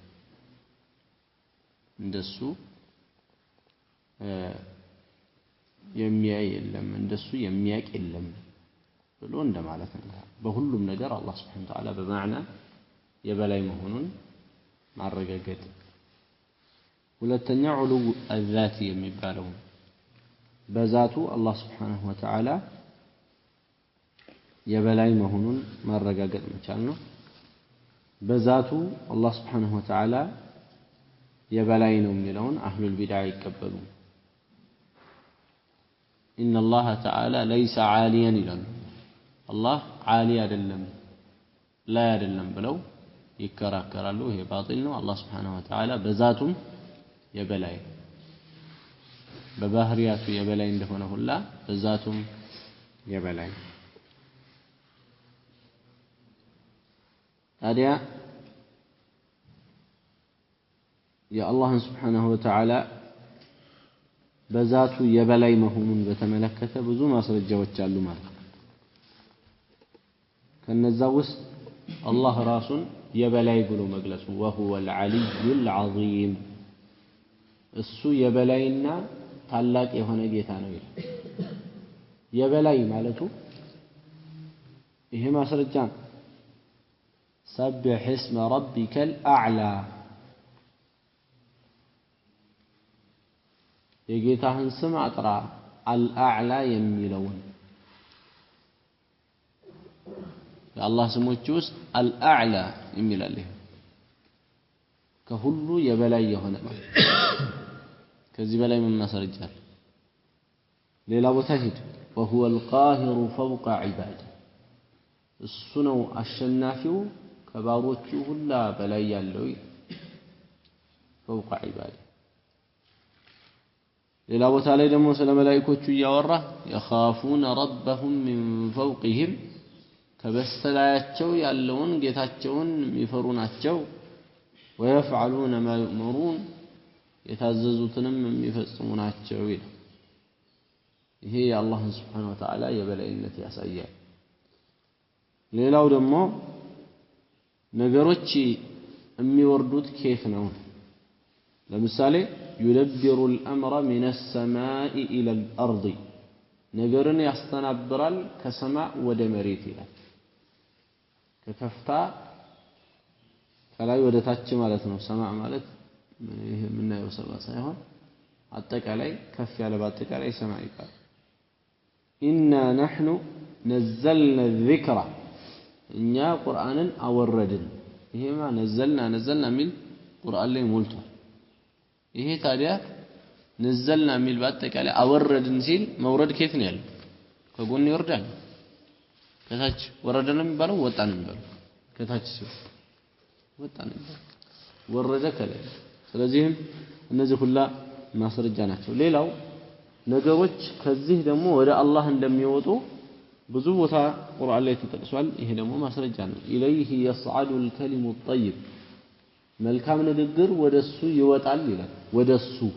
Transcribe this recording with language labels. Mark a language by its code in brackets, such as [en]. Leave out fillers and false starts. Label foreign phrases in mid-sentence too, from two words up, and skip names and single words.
[am] እንደሱ የሚያይ የለም እንደሱ የሚያቅ የለም ብሎ እንደማለት ነው በሁሉም ነገር አላህ [ar] سبحانه وتعالى [am] በማዕና የበላይ መሆኑን ማረጋገጥ ሁለተኛ [ar] علو الذات [am] የሚባለው በዛቱ አላህ [ar] سبحانه وتعالى [am] የበላይ መሆኑን ማረጋገጥ መቻል ነው በዛቱ አላህ [ar] سبحانه وتعالى [am] የበላይ ነው የሚለውን [ar] أهل البدعة [am] ይቀበሉ [ar] إن الله تعالى ليس عاليا [am] ይላሉ አላህ ዓሊ አይደለም ላይ አይደለም ብለው ይከራከራሉ ይሄ ባጢል ነው አላህ [ar] سبحانه وتعالى [am] በዛቱም የበላይ በባህሪያቱ የበላይ እንደሆነ ሁላ በዛቱም የበላይ ታዲያ የአላህን [ar] سبحانه وتعالى [am] በዛቱ የበላይ መሆኑን በተመለከተ ብዙ ማስረጃዎች አሉ ማለት ነው ከነዛ ውስጥ አላህ ራሱን የበላይ ብሎ መግለጹ [ar] وهو العلي العظيم [am] እሱ የበላይና ታላቅ የሆነ ጌታ ነው ይላል የበላይ ማለቱ ይሄ ማስረጃ [ar] سبح اسم ربك الأعلى [am] የጌታህን ስም አጥራ አልአዕላ የሚለውን የአላህ ስሞች ውስጥ አልአዕላ የሚላል ከሁሉ የበላይ የሆነ ማለት ከዚህ በላይ ምን ማስረጃ ሌላ ቦታ ሄድ [ar] وهو القاهر فوق عباده [am] እሱ ነው አሸናፊው ከባሮቹ ሁላ በላይ ያለው [ar] فوق عباده [am] ሌላ ቦታ ላይ ደግሞ ስለ መላእክቶቹ ያወራ [ar] يخافون ربهم من فوقهم [am] ከበስተላያቸው ያለውን ጌታቸውን የሚፈሩ ናቸው [ar] ويفعلون ما يؤمرون [am] የታዘዙትንም የሚፈጽሙ ናቸው ይላል ይሄ የአላህን [ar] سبحانه وتعالى [am] የበላይነት ያሳያል ሌላው ደግሞ ነገሮች የሚወርዱት ከየት ነው ለምሳሌ [ar] يدبر الأمر من السماء إلى الأرض [am] ነገርን ያስተናብራል ከሰማይ ወደ መሬት ይላል ከከፍታ ከላይ ወደ ታች ማለት ነው ሰማይ ማለት ይሄ የምናየው ሰማይ ሳይሆን አጠቃላይ ከፍ ያለ በአጠቃላይ ሰማይ ይባላል [ar] إنا نحن نزلنا الذكر [am] እኛ ቁርአንን አወረድን ይሄማ ነዘልና ሚል ቁርአን ላይ ሞልቷል ይሄ ታዲያ ነዘልና ሚል በአጠቃላይ አወረድን ሲል መውረድ ከየት ነው ያለው ከጎን ይወርዳል ከታች ወረደ ነው የሚባለው ወጣ ነው የሚባለው ከታች ሲሆን ወጣ ነው ወረደ ከላይ ስለዚህም እነዚህ ሁላ ማስረጃ ናቸው ሌላው ነገሮች ከዚህ ደግሞ ወደ አላህ እንደሚወጡ ብዙ ቦታ ቁርአን ላይ ተጠቅሷል ይሄ ደግሞ ማስረጃ ነው [ar] إليه يصعد الكلم الطيب [am] መልካም ንግግር ወደሱ ይወጣል ይላል ወደሱ